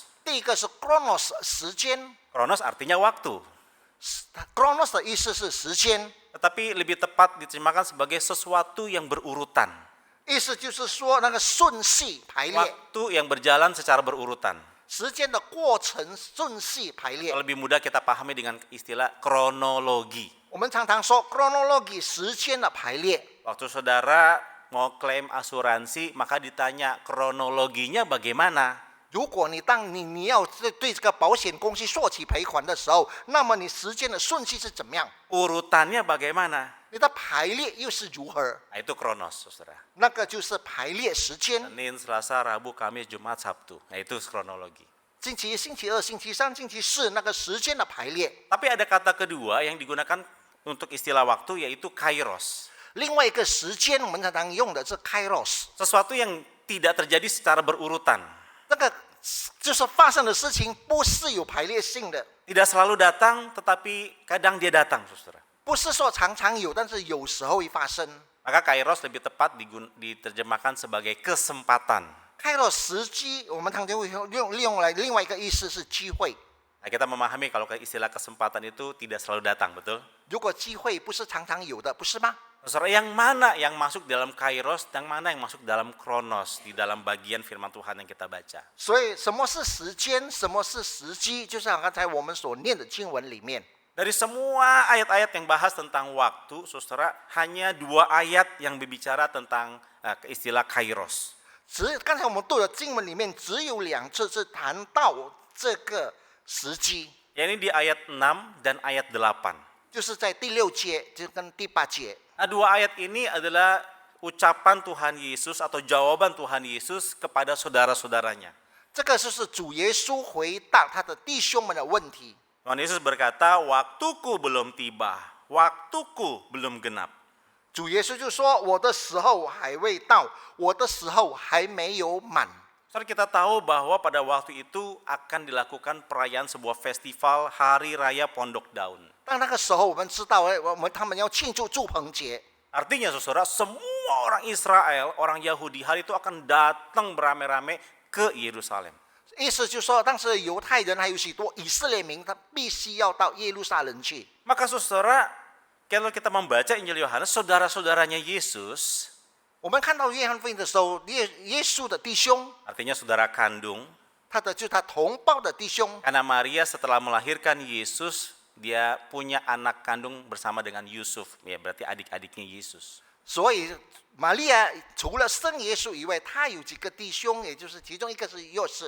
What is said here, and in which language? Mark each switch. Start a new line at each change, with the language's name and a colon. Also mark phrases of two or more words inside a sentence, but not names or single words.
Chinese: 第一个是 chronos 时间
Indonesian: Kronos artinya waktu,
Chinese: ，chronos 的意思是时间，
Indonesian: tetapi lebih tepat diterjemahkan sebagai sesuatu yang berurutan.
Chinese: 意思就是说那个顺序排列，
Indonesian: Waktu yang berjalan secara berurutan.
Chinese: 时间的过程顺序排列。
Indonesian: Lebih mudah kita pahami dengan istilah kronologi.
Chinese: 我们常常说 chronology 时间的排列。
Indonesian: Waktu saudara mau klaim asuransi, maka ditanya kronologinya bagaimana?
Chinese: 如果你要对这个保险公司索取赔款的时候，那么你时间的顺序是怎么样？
Indonesian: Urutannya bagaimana?
Chinese: 你的排列又是如何？
Indonesian: Nah, itu kronos, saudara.
Chinese: 那个就是排列时间。
Indonesian: Senin, Selasa, Rabu, Kamis, Jumat, Sabtu. Nah, itu kronologi.
Chinese: 星期一、星期二、星期三、星期四，那个时间的排列。
Indonesian: Tapi ada kata kedua yang digunakan untuk istilah waktu yaitu kairos.
Chinese: 另外一个时间，我们常常用的是 kairos，
Indonesian: Sesuatu yang tidak terjadi secara berurutan.
Chinese: 那个就是发生的事情不是有排列性的，
Indonesian: Tidak selalu datang, tetapi kadang dia datang, saudara.
Chinese: 不是说常常有，但是有时候会发生。
Indonesian: Maka kairos lebih tepat diterjemahkan sebagai kesempatan.
Chinese: kairos 时机，我们常常会用来另外一个意思是机会。
Indonesian: Nah, kita memahami kalau istilah kesempatan itu tidak selalu datang, betul?
Chinese: 如果机会不是常常有的，不是吗？
Indonesian: Saudara, yang mana yang masuk dalam kairos, yang mana yang masuk dalam kronos di dalam bagian firman Tuhan yang kita baca.
Chinese: 所以什么是时间，什么是时机，就像刚才我们所念的经文里面。
Indonesian: Dari semua ayat-ayat yang bahas tentang waktu, saudara, hanya 2 ayat yang berbicara tentang istilah kairos.
Chinese: 刚才我们读的经文里面只有2次是谈到这个时机，
Indonesian: Ini di ayat 6 dan ayat 8.
Chinese: 就是在第6节就跟第8节。
Indonesian: Nah, 2 ayat ini adalah ucapan Tuhan Yesus atau jawaban Tuhan Yesus kepada saudara-saudaranya.
Chinese: 这个就是主耶稣回答他的弟兄们的问题。
Indonesian: Tuhan Yesus berkata, waktuku belum tiba, waktuku belum genap.
Chinese: 主耶稣就说：“我的时候还未到，我的时候还没有满。”
Indonesian: Saudara, kita tahu bahwa pada waktu itu akan dilakukan perayaan sebuah festival Hari Raya Pondok Daun.
Chinese: 但那个时候，我们知道，他们要庆祝祝棚节。
Indonesian: Artinya saudara, semua orang Israel, orang Yahudi hari itu akan datang beramai-ramai ke Yerusalem.
Chinese: 意思就是说，当时犹太人还有许多以色列民，他必须要到耶路撒冷去。
Indonesian: Maka saudara, kalau kita membaca Injil Yohanes, saudara-saudaranya Yesus,
Chinese: 我们看到约翰福音的时候，耶稣的弟兄，
Indonesian: artinya saudara kandung,
Chinese: 就是他同胞的弟兄，
Indonesian: karena Maria setelah melahirkan Yesus, dia punya anak kandung bersama dengan Yusuf, ya berarti adik-adiknya Yesus.
Chinese: 所以玛利亚除了生耶稣以外，他有几个弟兄，也就是其中一个是约瑟。